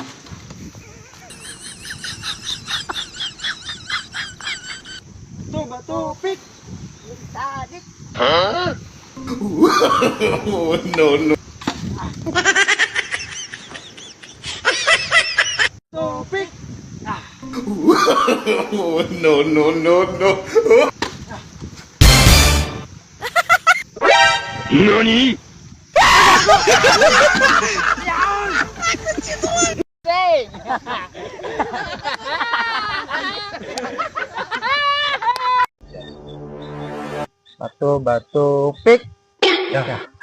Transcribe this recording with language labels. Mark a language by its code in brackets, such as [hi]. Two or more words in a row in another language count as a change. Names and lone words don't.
[en] Bato, pick. Tadik. Huh? Oh no no. Bato, pick. Ah. Oh no no no no. NANI? Hey! Bato, pick. Ya.